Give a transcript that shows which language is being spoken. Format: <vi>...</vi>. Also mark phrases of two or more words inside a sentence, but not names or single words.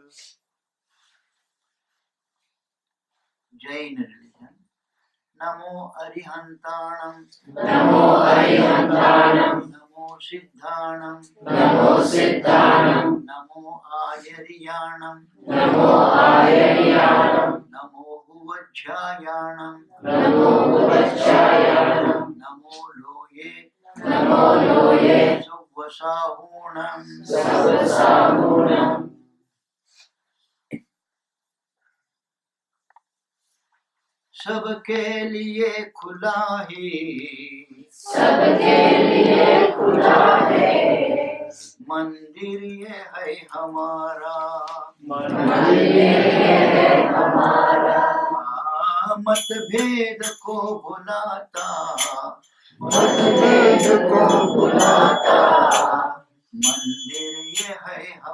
<en>Jain religion,</en> <pra>Namo Arihantanam, Namo Siddhanam, Namo Ayariyanam, Namo Bhuvajjayanam, Namo Loye, Suvasahunam.</pra> <hi>सबके लिए खुला है, मंदिर ये है हमारा, मतभेद को भुलाता, मंदिर ये है</hi>